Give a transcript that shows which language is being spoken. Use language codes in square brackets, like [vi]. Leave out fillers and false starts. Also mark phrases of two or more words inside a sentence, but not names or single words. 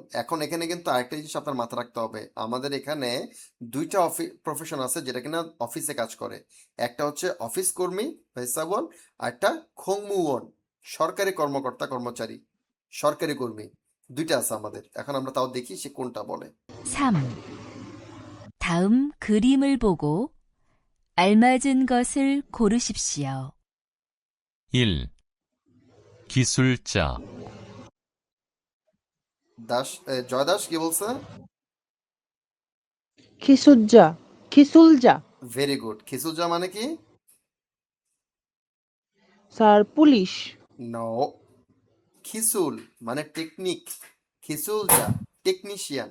[bn] এখন এখানে কিন্তু আরেকটা জিনিস আপনার মাথা রাখতে হবে, আমাদের এখানে দুইটা প্রফেশন আছে যেটা কিনা অফিসে কাজ করে। একটা হচ্ছে অফিস কর্মী হোয়েসা ওয়ন, আর একটা খংমু ওয়ন, সরকারি কর্মকর্তা কর্মচারী, সরকারি কর্মী। দুইটা আছে আমাদের। এখন আমরা তাও দেখি সে কোনটা বলে। 3. [ko] 다음 그림을 보고 알맞은 것을 고르십시오. 1, 기술자, [bn] জয় দাস কি বলছে? [ko] 기술자 기술자 [en] very good. [bn] খিসুজা মানে কি? স্যার পুলিশ। নো, খিসুল মানে টেকনিক, খিসুলজা টেকনিশিয়ান।